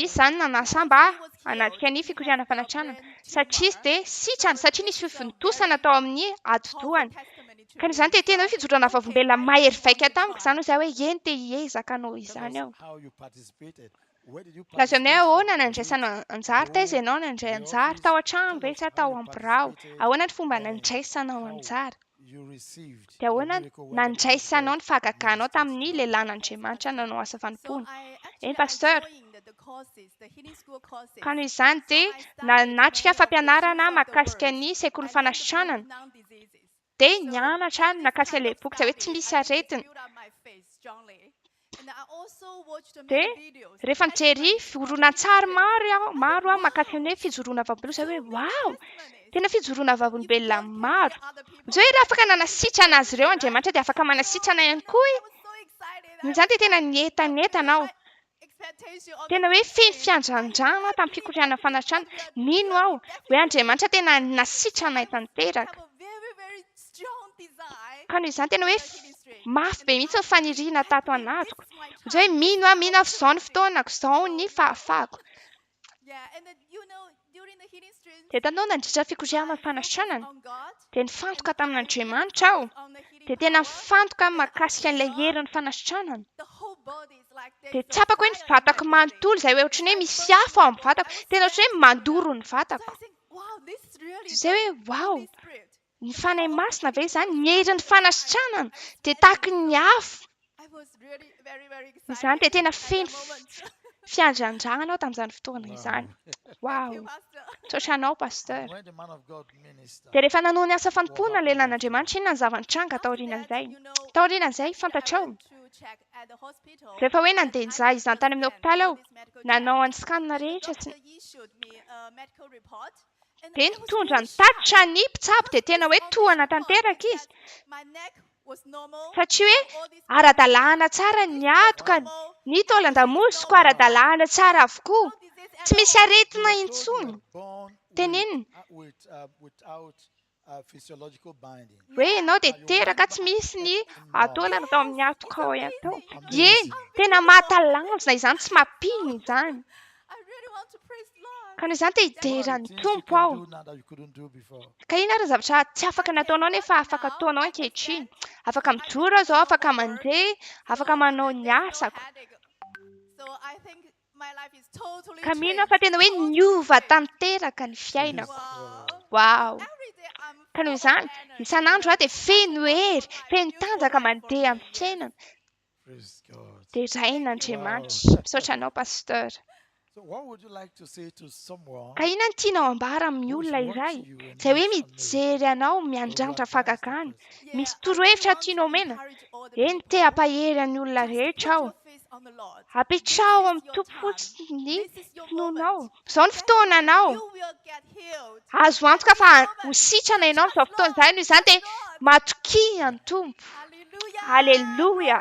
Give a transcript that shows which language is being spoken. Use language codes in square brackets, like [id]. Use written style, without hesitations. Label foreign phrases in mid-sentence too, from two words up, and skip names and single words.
[mg] Izy izany nanasa [en] Because [mg] mba [en] he was [mg] hanatrika [en] healed. [mg] ny [en] He [mg] fikosiahana [en] has a [mg] fanasitrana [en] brain [mg] satria izy [en] tumor. [mg] dia sitrany, [en] So [mg] satria [en] this [mg] nisy [en] is a [mg] fivonitosana [en] very [mg] tao amin'ny [en] powerful [mg] atidohany. [en] testimony to [mg] Ka [en] me. [mg] izany dia [en] So [mg] tena [en] I [mg] hoe [en] think, [mg] fijorana [en] okay, [mg] vavolombelona [en] I [mg] mahery [en] really want [mg] vaika [en] to [mg] tamiko [en] try. [mg] izany hoe hoe eny te hiezaka hanao [en] Tell [mg] izany [en] us [mg] aho. [en] how you participated. Where did you [mg] Laza aminay [en] participate from? [mg] ahoana [en] Was it [mg] nandraisana anjara taiza [en] home, [mg] ianao nandray [en] the [mg] anjara [en] office? [mg] tao an-trano [en] Tell [mg] ve [en] us [mg] sa [en] how [mg] tao [en] you [mg] amin'ny birao? [en] participated [mg] Ahoana ny fomba [en] and [mg] nandraisanao [en] how [mg] anjara? [en] you received [mg] Dia [en] your [mg] ahoana [en] miracle when the man of [mg] nandraisanao [en] God [mg] ny fahagaganao [en] ministered [mg] tamin'ny [en] to you. [mg] lehilahin'Andriamanitra nanao asa [en] So [mg] fanompoana? [en] actually, I [mg] Pasteur, [en] joined the courses, the healing school courses. [mg] ka noho izany [en] So [mg] dia [en] I studied [mg] natrika [en] many of the [mg] fampianarana [en] truths of the [mg] mahakasika [en] words. [mg] ny sekoly [en] I learned to [mg] fanasitranana. [en] bring down diseases. [mg] Dia [en] So [mg] nianatra [en] through this [mg] nakasika [en] kind [mg] ilay [en] of [mg] boky izay hoe tsy [en] study, [mg] misy [en] I think it's [mg] aretina. [en] built up my faith strongly. And I also watched [mg] Dia [en] many videos, the [mg] rehefa mijery [en] testimonies of the [mg] horonan-tsary [en] healing [mg] maro aho mahakasika [en] wow, [mg] ny hoe fijoroana vavolombelona [en] so [mg] hoe [en] many wow, testimonies. [mg] tena fijoroana [en] Even if [mg] vavolombelona [en] God can [mg] maro. [en] heal other people, [mg] Izay hoe raha afaka [en] He can [mg] nanasitrana [en] heal [mg] azy [en] me, [mg] ireo [en] right? [mg] Andriamanitra dia afaka manasitrana ihany [en] So, [mg] koa [en] I [mg] e. [en] was so excited. [mg] Noho [en] I [mg] izany [en] was [mg] dia tena [en] like, [mg] nientanentana [en] with [mg] aho. [en] high expectation of the [mg] Tena hoe [en] healing [mg] feno [en] stream. [mg] fiandrandràna tamin'ny [en] I [mg] fikoriana [en] believe [mg] fanasitranana. [en] God will [mg] Mino [en] heal [mg] aho [en] me [mg] hoe [en] definitely. [mg] Andriamanitra tena [en] So [mg] nasitrana [en] I [mg] tanteraka. [en] have a very, very strong desire [mg] Ka noho izany tena [en] in [mg] hoe [en] the healing stream. [mg] mafy be [en] And [mg] mihitsy ny [en] I [mg] faniriana tato [en] believe this [mg] anatiko. [en] is my [mg] Izay hoe [en] time. This [mg] mino [en] is [mg] aho, [en] my [mg] mino aho, izao ny [en] opportunity. [mg] fotoanako, izao [en] So, [mg] ny fahafahako. [en] yeah, and then, during the healing streams, [mg] Dia tanao nandritra fikoriana [en] I focus [mg] fanasitranana. [en] on God. [mg] Dia [en] And [mg] nifantoka [en] I really [mg] tamin'Andriamanitra aho. [en] focus on the healing [mg] Dia tena [en] power. [mg] nifantoka [en] And I [mg] mahakasika an'ilay [en] feel [mg] herin'ny fanasitranana. [en] the whole body is like [mg] Dia [en] there's a [mg] tsapako hoe ny [en] fire in my [mg] vatako [en] body. [mg] manontolo izay hoe [en] It's [mg] ohatrany hoe [en] like [mg] misy [en] burning [mg] afo [en] my [mg] ao amin'ny [en] body. [mg] vatako. [en] I was [mg] Tena ohatrany hoe [en] sweating, [mg] mandoro ny [en] So [mg] vatako. [en] I think, wow, this is really [mg] Izay hoe [en] the [mg] wow, [en] Holy Spirit. [mg] ny [en] The [mg] fanahy [en] power of the [mg] masina ve [en] healing [mg] izany, [en] power [mg] ny [en] is like [mg] herin'ny [en] the fire. [mg] fanasitranana. [en] I was [mg] Dia [en] sweating. [mg] tahaka ny [en] So [mg] afo. [en] I was really very, very [mg] Izany dia [en] excited [mg] tena [en] at that [mg] feno [en] moment. [mg] fiandrandrana aho tamin'izany fotoana izany. [en] Wow. Thank you, Wow. Pastor. [mg] Tsotra anao, [en] And [mg] pasteur. [en] when the man of God ministered, [mg] Dia rehefa nanao ny asa [en] what [mg] fanompoana [en] happened [mg] lehilahin'Andriamanitra, [en] after? [mg] inona ny zava-nitranga [en] After that, [mg] taorian'izay? Taorian'izay, [en] actually, I [mg] fantatrao. [en] went to check at the hospital. [mg] Rehefa hoe [en] And [mg] nandeha [en] I [mg] nizaha [en] did [mg] izany tany amin'ny [en] the [mg] hopitaly [en] scan, [mg] aho, [en] all this medical [mg] nanao [en] check. [mg] any scanna [en] And the [mg] rehetra. [en] doctor issued me a medical report. And [mg] Dia [en] I was [mg] nitondra [en] very [mg] ny tatitra [en] shocked. [mg] ny mpitsabo dia tena hoe [en] On this [mg] tohana [en] report, [mg] tanteraka [en] it [mg] izy. [en] said my neck was normal. [mg] Satria hoe [en] and all this [mg] ara-dalàna tsara [en] this [mg] ny [en] was [mg] ato ka [en] normal, [mg] ny taolan-damosiko [en] normal. [mg] ara-dalàna tsara avokoa. [en] No disease at [mg] Tsy misy [en] all. You [mg] aretina [en] were told you [mg] intsony. [en] were born [mg] Tenenina [en] without physiological binding. [mg] hoe ianao dia [en] That you [mg] teraka [en] went [mg] tsy [en] back [mg] misy ny [en] 10 months. [mg] taolana tao amin'ny [en] Yes, [mg] atoko [en] it's [mg] ao ihany tao. [en] amazing. [mg] Eny, tena mahatalanjona izany, tsy mampino izany. [en] I really want to praise Lord. [mg] Ka noho izany dia [en] What are the [mg] hideran'ny [en] things you [mg] tompo [en] can [mg] aho. [en] do now that you couldn't do before? [mg] Ka ino ary zavatra tsy afaka nataonao nefa afaka ataonao ankehitriny. Afaka mijoro aho izao, afaka mandeha, afaka manao ny asako. [en] So I think my life is totally [mg] Ka mino [en] changed. [mg] aho fa tena hoe [en] Totally [mg] niova [en] changed. [mg] tanteraka ny fiainako. [en] Wow. Wow. Every day I'm [mg] Ka noho [en] full of [mg] izany, [en] energy, [mg] isan'andro aho dia feno hery, feno [en] Beautiful [mg] tanjaka [en] life for [mg] mandeha [en] me, [mg] amin'ny fiainana. [en] Praise God. [mg] Dia [en] Thank you. [mg] rain'Andriamanitra. Misaotra anao, pasteur. [en] So what would you like to say to someone [mg] Ka inona ny tianao ambara amin'ny [en] who is [mg] olona iray [en] watching you and [mg] izay hoe [en] needs a [mg] mijery [en] miracle? [mg] anao [en] Or you [mg] miandrandratra [en] advise that [mg] fahagagana? [en] person? [mg] Misy [en] I [mg] torohevitra [en] really want [mg] tianao [en] to [mg] omena? [en] encourage all the [mg] Eny te [en] people. [mg] hampahery ny olona [en] Just [mg] rehetra [en] put [mg] aho. [en] your faith on the Lord. [mg] Apetrao [en] This is [mg] amin'ny [en] your [mg] tompo [en] time. [mg] fotsiny [en] This is your [mg] finoanao. [en] moment. [mg] Izao ny fotoananao. [en] You will get healed. [mg] Azo antoka fa ho sitrana ianao amin'izao fotoana izay. Noho izany dia matokia ny tompo. [en] Hallelujah. [mg] Haleluya.